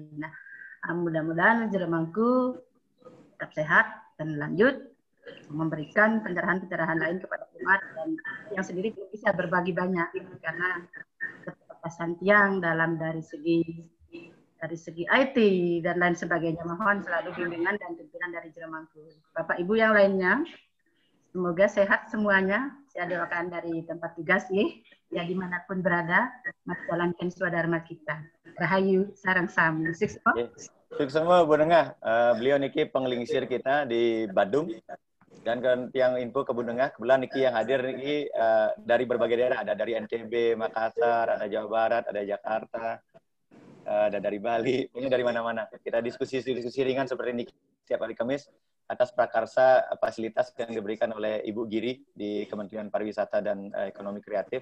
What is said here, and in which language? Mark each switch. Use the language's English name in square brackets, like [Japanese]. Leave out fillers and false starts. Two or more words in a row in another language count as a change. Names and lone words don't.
[Indonesian] Nah, mudah-mudahan Jeremangku tetap sehat dan lanjut memberikan pencerahan-pencerahan lain kepada umat, dan yang sendiri bisa berbagi banyak karena keterbatasan tiang dalam dari segi IT dan lain sebagainya. Mohon selalu bimbingan dan pimpinan dari Jeremangku. Bapak Ibu yang lainnya, semoga sehat semuanya. Saya doakan dari tempat tugas ya dimanapun berada, menjalankan swadharma kita. [Balinese] Rahayu Sarang Sami. [Indonesian] Sukses semua Bu Nengah. Beliau niki penglingsir kita di Badung. Dan yang info ke Bu Nengah, kebetulan niki yang hadir niki dari berbagai daerah, ada dari NTB, Makassar, ada Jawa Barat, ada Jakarta, ada dari Bali, ini dari mana-mana. Kita diskusi ringan seperti ini setiap hari Kamis atas prakarsa fasilitas yang diberikan oleh Ibu Giri di Kementerian Pariwisata dan Ekonomi Kreatif.